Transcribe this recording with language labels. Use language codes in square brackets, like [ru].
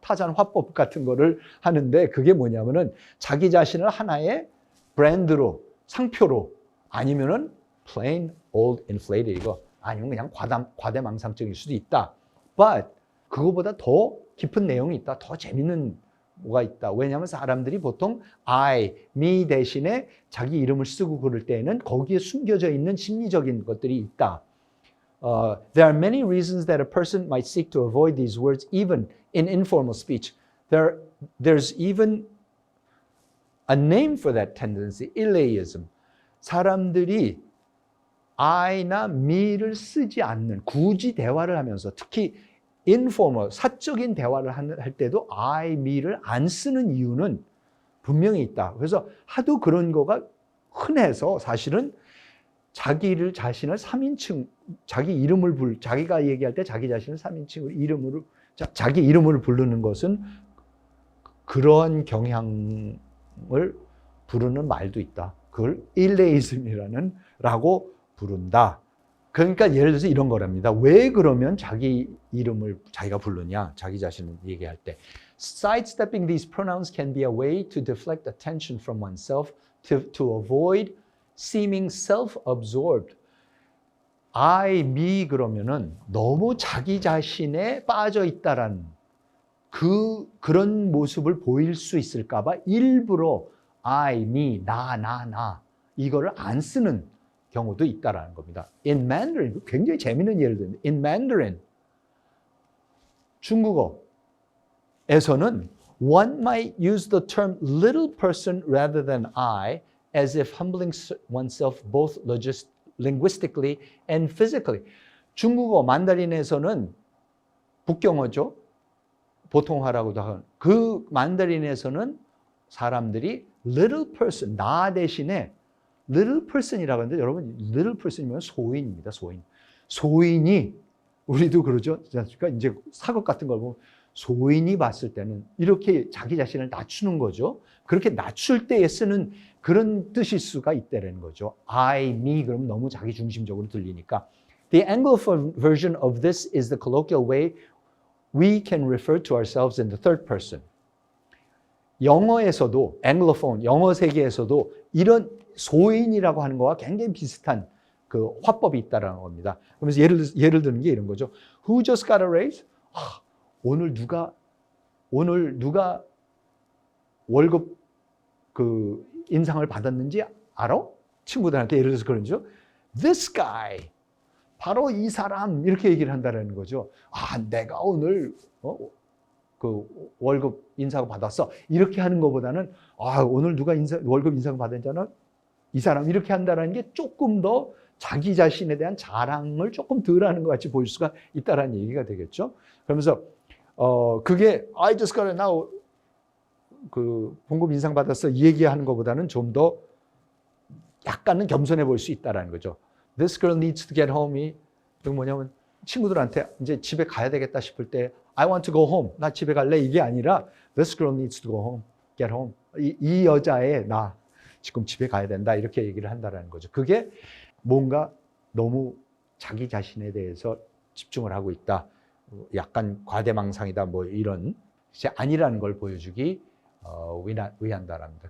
[ko] 타잔 화법 같은 거를 하는데 그게 뭐냐면은 자기 자신을 하나의 브랜드로 상표로 아니면은 [en] plain old inflated [ko] 이거 아니면 그냥 과대망상적일 수도 있다. But 그거보다 더 깊은 내용이 있다. 더 재밌는 뭐가 있다. 왜냐하면 사람들이 보통 I, me 대신에 자기 이름을 쓰고 그럴 때에는 거기에 숨겨져 있는 심리적인 것들이 있다. [en] There are many reasons that a person might seek to avoid these words even in informal speech. There's even a name for that tendency, Illeism. [ko] 사람들이 I나 me를 쓰지 않는 굳이 대화를 하면서 특히 informal, 사적인 대화를 할 때도 I, me를 안 쓰는 이유는 분명히 있다. 그래서 하도 그런 거가 흔해서 사실은 자기를 자신을 3인칭, 자기가 얘기할 때 자기 자신을 3인칭으로 자기 이름을 부르는 것은 그러한 경향을 부르는 말도 있다. 그걸 일레이즘이라고 부른다. 그러니까 예를 들어서 이런 거랍니다. 왜 그러면 자기 이름을 자기가 부르냐? 자기 자신을 얘기할 때. [en] Sidestepping these pronouns can be a way to deflect attention from oneself to avoid seeming self-absorbed. [ko] I, me 그러면은 너무 자기 자신에 빠져 있다라는 그런 모습을 보일 수 있을까 봐 일부러 I, me, 나 이거를 안 쓰는 경우도 있다라는 겁니다. [en] In Mandarin, [ko] 굉장히 재미있는 예를 듭니다. [en] In Mandarin, [ko] 중국어에서는 [en] one might use the term little person rather than I as if humbling oneself both linguistically and physically. [ko] 중국어 만다린에서는 북경어죠. 보통화라고도 하는 그 만다린에서는 사람들이 little person, 나 대신에 little person이라고 하는데 여러분 little person이면 소인입니다. 소인이 우리도 그러죠. 그러니까 이제 사극 같은 걸 보면 소인이 봤을 때는 이렇게 자기 자신을 낮추는 거죠. 그렇게 낮출 때에 쓰는 그런 뜻일 수가 있다는 거죠. I, me 그러면 너무 자기 중심적으로 들리니까. [en] The Anglophone version of this is the colloquial way we can refer to ourselves in the third person. [ko] 영어에서도 Anglophone, 영어 세계에서도 이런 소인이라고 하는 거와 굉장히 비슷한 그 화법이 있다는 겁니다. 그러면서 예를 드는 게 이런 거죠. [en] Who just got a raise? [ko] 오늘 누가 월급 그 인상을 받았는지 알아? 친구들한테 예를 들어서 그러죠. [en] This guy. [ko] 바로 이 사람 이렇게 얘기를 한다는 거죠. 내가 오늘 그 월급 인상을 받았어. 이렇게 하는 것보다는 오늘 누가 월급 인상을 받았잖아. 이 사람 이렇게 한다는 게 조금 더 자기 자신에 대한 자랑을 조금 덜 하는 것 같이 보일 수가 있다는 얘기가 되겠죠. 그러면서 그게 [en] I just got it now [ko] 그 봉급 인상 받았어 이 얘기하는 것보다는 좀 더 약간은 겸손해 보일 수 있다는 거죠. [en] This girl needs to get home. [ko] 이거 뭐냐면 친구들한테 이제 집에 가야 되겠다 싶을 때 [en] I want to go home. [ko] 나 집에 갈래. 이게 아니라 [en] This girl needs to go home. Get home. [ko] 이 여자애 나 지금 집에 가야 된다. 이렇게 얘기를 한다는 거죠. 그게 뭔가 너무 자기 자신에 대해서 집중을 하고 있다. 약간 과대망상이다. 뭐 이런 아니라는 걸 보여주기 위한다랍니다.